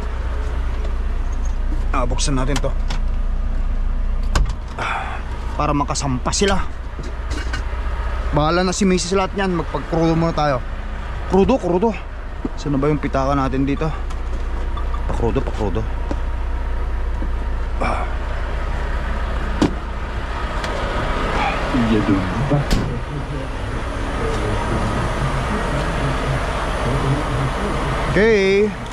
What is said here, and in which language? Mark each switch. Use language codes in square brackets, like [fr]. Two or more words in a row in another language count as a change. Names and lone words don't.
[tl] Buksan natin to para makasampa sila. Bahala na si Mrs. lahat yan. Magpagkrudo muna tayo. Krudo. Saan na ba yung pitaka natin dito? Pakrudo, pakrudo. Il y a de bas. Okay.